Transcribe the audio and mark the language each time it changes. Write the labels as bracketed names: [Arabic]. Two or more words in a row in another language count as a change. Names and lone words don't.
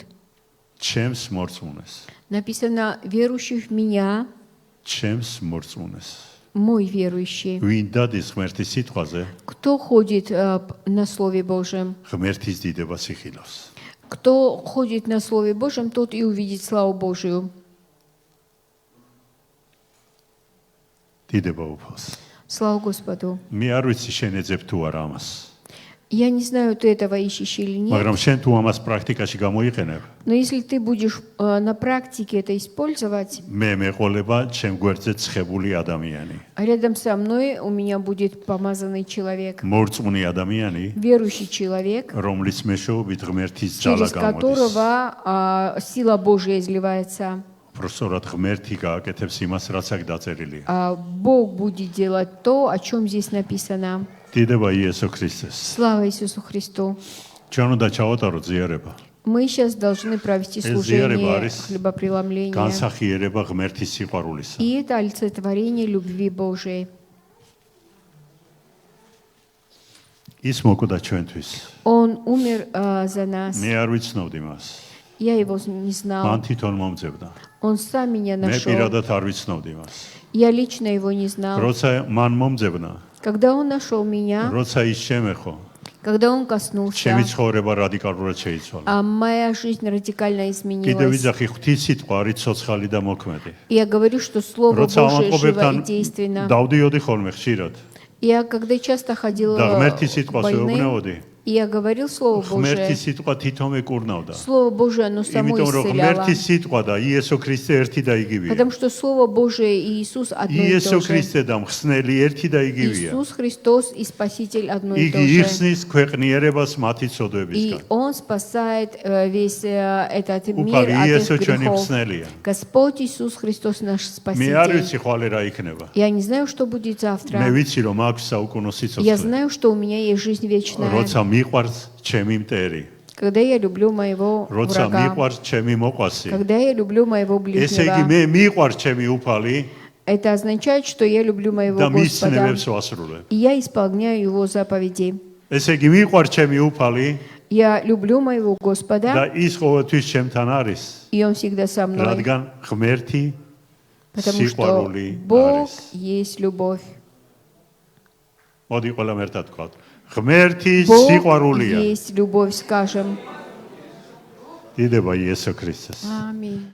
[Georgian] ჩემს მორწმუნეს. [Russian] Написано, верующий в меня, [Georgian] ჩემს მორწმუნეს. [Russian] мой верующий. [Georgian] ვინ დადის ღმერთის სიტყვაზე, [Russian] Кто ходит на Слове Божьем? [Georgian] ღმერთის დიდებას იხილავს. [Russian] Кто ходит на Слове Божьем, тот и увидит славу Божию. [Georgian] დიდება უფალს. [Russian] Слава Господу. [Georgian] მე არ ვიცი შენ ეძებ თუ არა ამას. [Russian] Я не знаю, ты этого ищешь или нет, [Georgian] მაგრამ შენ თუ ამას პრაქტიკაში გამოიყენებ, [Russian] но если ты будешь на практике это использовать, [Georgian] მე მეყოლება ჩემ გვერდზე ცხებული ადამიანი. [Russian] рядом со мной у меня будет помазанный человек, [Georgian] მორწმუნე ადამიანი, [Russian] верующий человек, [Georgian] რომლის მეშვეობით ღმერთის ძალა [Russian] через [Georgian] გამოდის. [Russian] которого сила Божья изливается. [Georgian] პროსორად ღმერთი გააკეთებს იმას, რაც აქ დაწერილია. [Russian] Бог будет делать то, о чем здесь написано. [Georgian] დიდება იესო ქრისტეს. [Russian] Слава Иисусу Христу. [Georgian] ჩვენ უნდა ჩავატარო ზიარება. [Russian] Мы сейчас должны провести [Georgian] Зиарება [Russian] служение [Georgian] არის [Russian] хлебопреломления. [Georgian] განსახიერება ღმერთის სიყვარულისა. [Russian] И это олицетворение любви Божией. [Georgian] ის მოკვდა ჩვენთვის. [Russian] Он умер за нас. [Georgian] მე არ ვიცნობდი მას. [Russian] Я его не знал. [Georgian] მან თვითონ მომძებდა. [Russian] Он сам меня [Georgian] მე [Russian] нашел. [Georgian] პირადად არ ვიცნობდი მას. [Russian] Я лично его не знал. [Georgian] როცა მან მომძებნა, [Russian] Когда он нашел меня, [Georgian] როცა ის შემეხო, [Russian] когда он коснулся, [Georgian] ჩემი ცხოვრება радикალურად შეიცვალა. [Russian] моя жизнь радикально [Georgian] კიდევ [Russian] изменилась. [Georgian] ვიძახი ღვთის ситყვა არის ცოცხალი და მოქმედი. [Russian] Я говорю, что Слово [Georgian] როცა [Russian] Божие живо и [Georgian] ამაყობებთან [Russian] действенно. [Georgian] დავდიოდი ხოლმე ხშირად [Russian] Я когда часто ходила [Georgian] და ღმერთის [Russian] в [Georgian] სიტყვას [Russian] больны, [Georgian] ვეუბნეოდი, [Russian] и я говорил Слово Божие, [Georgian] ღმერთის სიტყვა თვითონ ეკურნავდა. [Russian] Слово Божие, оно само [Georgian] იმიტომ რომ [Russian] исцеляло. [Georgian] ღმერთის სიტყვა და იესო ქრისტე ერთი და იგივეა. [Russian] Потому что Слово Божие и Иисус одно и [Georgian] იესო [Russian] то же. [Georgian] ქრისტე და მხსნელი ერთი და იგივეა. [Russian] Иисус Христос и Спаситель одно и то [Georgian] იგი [Russian] же. [Georgian] იხსნის ქვეყნიერებას მათი [Russian] И [Georgian] ცოდვებისგან. [Russian] Он спасает весь этот мир [Georgian] უფალი [Russian] от [Georgian] იესო [Russian] их [Georgian] ჩვენი [Russian] грехов. [Georgian] მხსნელია. [Russian] Господь Иисус Христос наш [Georgian] მე არ [Russian] Спаситель. [Georgian] ვიცი ხვალე რა იქნება. [Russian] Я не знаю, что будет [Georgian] მე [Russian] завтра. [Georgian] ვიცი რომ აქვს საუკუნო [Russian] Я [Georgian] სიცოცხლე. [Russian] знаю, что у меня есть жизнь вечная. [Georgian] როცა მიყვარს ჩემი მტერი, [Russian] Когда я люблю моего [Georgian] როცა [Russian] врага, [Georgian] მიყვარს ჩემი მოყვასი. [Russian] когда я люблю моего [Georgian] ესე იგი [Russian] ближнего, [Georgian] მე მიყვარს ჩემი უფალი [Russian] это означает, что я люблю моего [Georgian] და მის [Russian] Господа. [Georgian] ცნებებს ვასრულებ. [Russian] И я исполняю Его заповеди. [Georgian] ესე იგი მიყვარს ჩემი უფალი [Russian] Я люблю моего [Georgian] და [Russian] Господа, [Georgian] ის ყოველთვის ჩემთან არის, [Russian] и Он всегда со мной. [Georgian] რადგან ღმერთი [Russian] Потому что [Georgian] სიყვარული [Russian] Бог [Georgian] არის. [Russian] есть любовь. [Georgian] მოდი ყველამ ერთად ვთქვათ. ღმერთი [Russian] Бог [Georgian] სიყვარულია. [Russian] есть любовь, скажем. [Georgian] დიდება იესო ქრისტეს. [Russian] Аминь.